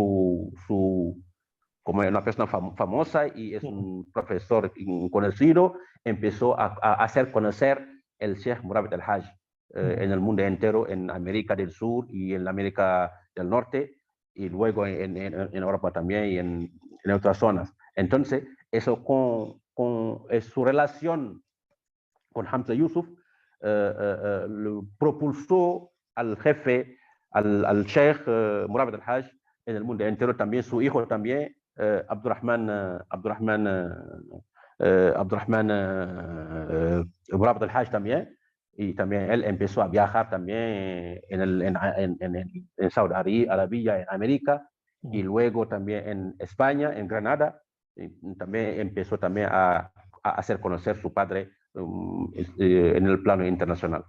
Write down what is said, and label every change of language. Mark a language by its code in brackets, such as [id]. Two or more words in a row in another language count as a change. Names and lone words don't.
[es] como una persona famosa y es un profesor conocido, empezó a hacer conocer el Sheikh Murabit al-Hajj en el mundo entero, en América del Sur y en América del Norte, y luego en Europa también y en otras zonas. Entonces, eso con su relación con Hamza Yusuf propulsó al jefe, al Sheikh Murabit al-Hajj en el mundo entero. También su hijo también, Abdurrahman Murabit al-Hajj también, y también él empezó a viajar también en Saudi Arabia, en América, y luego también en España, en Granada, y también empezó también a hacer conocer su padre en el plano internacional.